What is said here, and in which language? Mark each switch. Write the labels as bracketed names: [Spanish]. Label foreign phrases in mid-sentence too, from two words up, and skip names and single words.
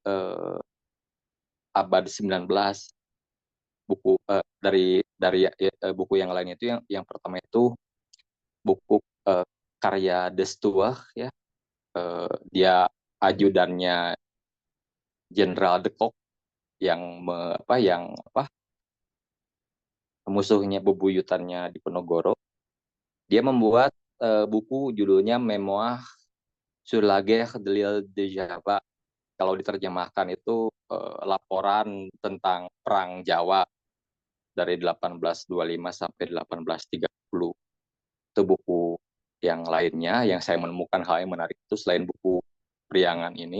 [Indonesian] abad 19, buku buku yang lain itu yang pertama itu buku karya Destuah ya, dia ajudannya Jenderal de Kock yang musuhnya bebuyutannya Diponegoro. Dia membuat buku judulnya Memoir sur la guerre de l'île de Java. Kalau diterjemahkan itu laporan tentang perang Jawa dari 1825 sampai 1830. Itu buku yang lainnya yang saya menemukan hal yang menarik itu selain buku Priangan ini.